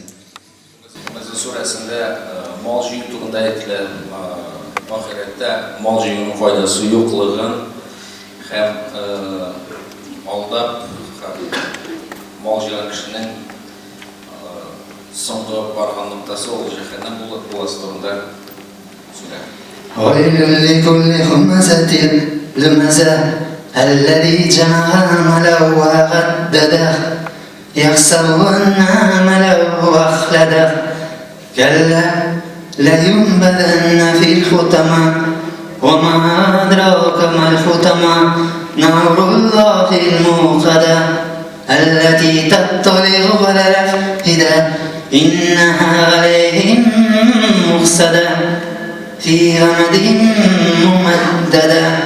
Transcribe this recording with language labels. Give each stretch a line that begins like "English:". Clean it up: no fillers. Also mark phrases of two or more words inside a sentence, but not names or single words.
Kara-Kalpak: Мәзін сүресінде мал жию турында айтылы, ақиретте мал жиюның файдасы жоқлығын һәм алдап мал жиған кішінің соңғы барған ноқтасы ол жаһаннам боласы турында сүре.
Arabic: ويل لكل همزة لمزة الذي جمع ماله وعدده يحسب أن ماله أخلده كلا لينبذن في الحطمة وما أدراك ما الحطمة نار الله الموقدة التي تطلع على الأفئدة إنها عليهم مؤصدة في غمد ممددة.